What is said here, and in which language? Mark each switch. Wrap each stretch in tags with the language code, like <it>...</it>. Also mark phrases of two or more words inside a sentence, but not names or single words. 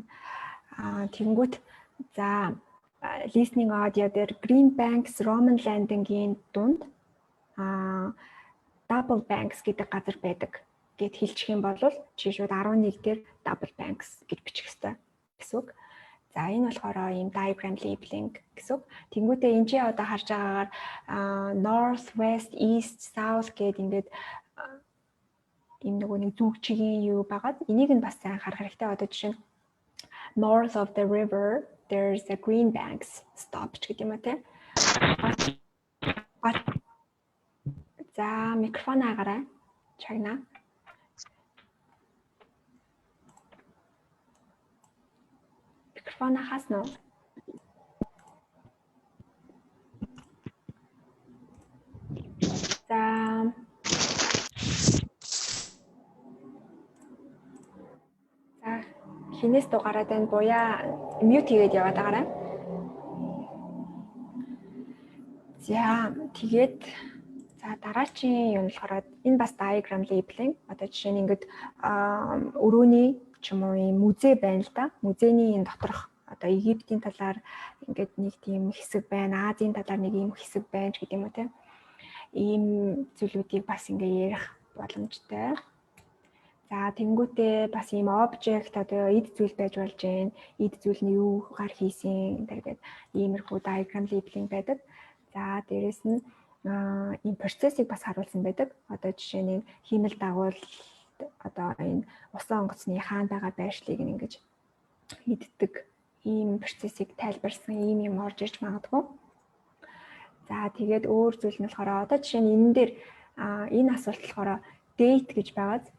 <mn>Тэнгүүт за</mn> <en>listening audio</en> <mn>дээр Green Banks Roman Landing-ийн дунд Double Banks гэдэг газар байдаг гэд хэлчих юм бол чи шууд 11 дээр Double Banks гэж бичих хэрэгтэй гэсэн үг. За энэ болохоор ийм</mn> <en>diagram labeling</en> <mn>гэсэн үг. Тэнгүүтээ энэ чи одоо харж байгаагаар</mn> <en>north, west, east, south</en> <mn>гэд ингээд ийм нөгөө нэг зүг чигийн юу байгаад энийг нь бас сайн харах хэрэгтэй. Одоо жишээ нь</mn> <en>north of the river there's a green banks stop</en> <mn>гэдэг юм а те. За микрофон агараа. Чагна. Микрофон хаснаа. За хинээс дугаараад байна. Буяа мьют хийгээд яваад байгаарай. За тэгээд дараачийн юм болохоор энэ бас</mn> <en>diagram labeling.</en> <mn>Одоо жишээ нь ингээд өрөөний ч юм уу юм музей байна л да. Музейний энэ доторх одоо Египтийн талаар ингээд нэг тийм хэсэг байна. Азийн талаар нэг юм хэсэг байна гэдэг юм уу те. Ийм зүйлүүдийг бас ингээ ярих боломжтой. За тэнгуүтээ бас ийм object одоо эд зүйл байж болж байна. Эд зүйл нь юугаар хийсэн гэдэг иймэрхүү</mn> <en>diagram labeling</en> <mn>байдаг. За дээрэс нь ийм процессыг бас харуулсан байдаг. Одоо жишээ нь хиймэл дагуул одоо энэ усан онгоцны хаана байгаа байршлыг ингэж мэддэг ийм процессыг тайлбарсан ийм юм орж иж магадгүй. За тэгээд өөр зүйл нь болохоор одоо жишээ нь энэ дээр энэ асуулт болохоор date гэж байгааз.</mn>